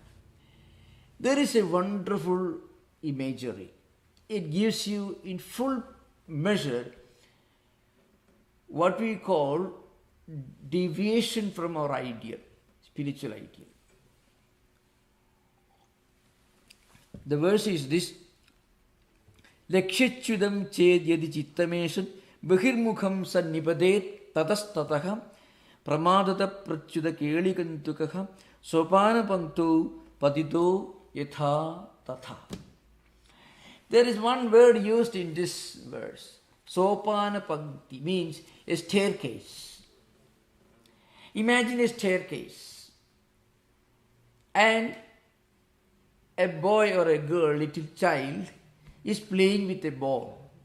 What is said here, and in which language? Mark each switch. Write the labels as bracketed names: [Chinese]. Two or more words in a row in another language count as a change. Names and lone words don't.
[English] There is a wonderful imagery. It gives you in full measure what we call deviation from our ideal, spiritual ideal. The verse is this: [Sanskrit] लक्षचुडम् चेद् यदि चित्तमेशन् बहिर्मुखं सन्निपदेत् ततस्ततहम् प्रमादत प्रचुड केलिकन्तुकहम् सोपान पन्तु पतितो यथा तथा. [English] There is one word used in this verse. [Sanskrit] सोपान पङ्क्ति [English] means a staircase. Imagine a staircase and a boy or a girl, little child, is playing with a ball.